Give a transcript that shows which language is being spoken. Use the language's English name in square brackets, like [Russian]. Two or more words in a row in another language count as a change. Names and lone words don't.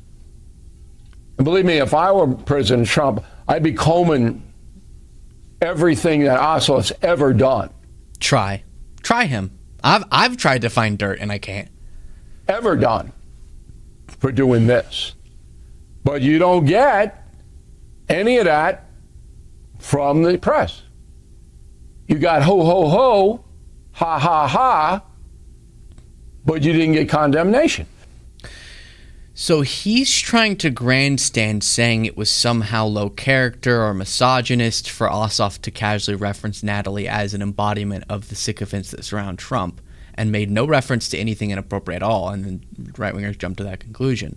[English] And believe me, if I were President Trump, I'd be combing everything that Ossoff's ever done. Try him. I've tried to find dirt and I can't. Ever done for doing this. But you don't get any of that from the press. You got ho, ho, ho, ha, ha, ha, but you didn't get condemnation. So he's trying to grandstand saying it was somehow low character or misogynist for Ossoff to casually reference Natalie as an embodiment of the sycophants that surround Trump and made no reference to anything inappropriate at all, and then right-wingers jumped to that conclusion.